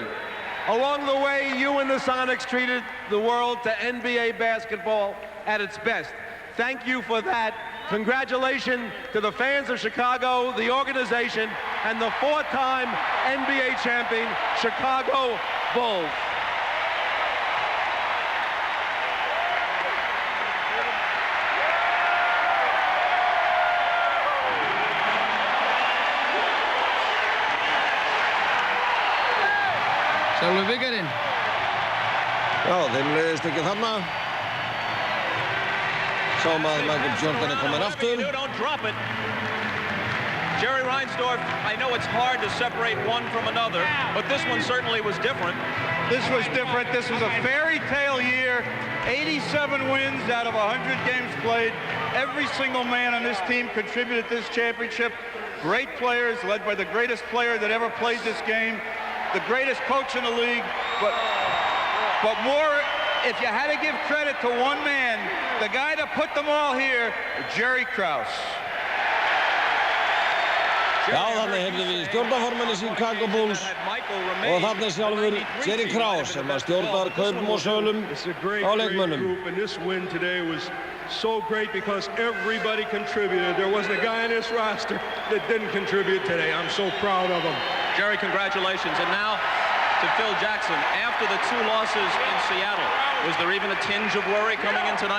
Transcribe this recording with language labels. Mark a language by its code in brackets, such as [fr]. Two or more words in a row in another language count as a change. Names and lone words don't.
[en] Along the way, you and the Sonics treated the world to NBA basketball at its best. Thank you for that. Congratulations to the fans of Chicago, the organization, and the 4-time NBA champion, Chicago Bulls. [is] Sjálfur byggarinn. Já, þeim leiðist ekki þarna. Sáum að Michael Jordan er komin aftur. [en] Don't drop it. Jerry Reinsdorf, I know it's hard to separate one from another, but this one certainly was different. This was different. This was a fairy tale year. 87 wins out of 100 games played. Every single man on this team contributed to this championship. Great players, led by the greatest player that ever played this game. The greatest coach in the league, but more, if you had to give credit to one man, the guy that put them all here, Jerry Krause. [is] Já, þannig hefðum við stjórnarformann í Chicago Bulls og þarna sjálfur Jerry Krause sem að stjórnar kaupum og sölum á leikmönnum. [en] This win today was so great because everybody contributed. There wasn't a guy on this roster that didn't contribute today. I'm so proud of them. Jerry, congratulations. And now to Phil Jackson. After the 2 losses in Seattle, was there even a tinge of worry coming in tonight?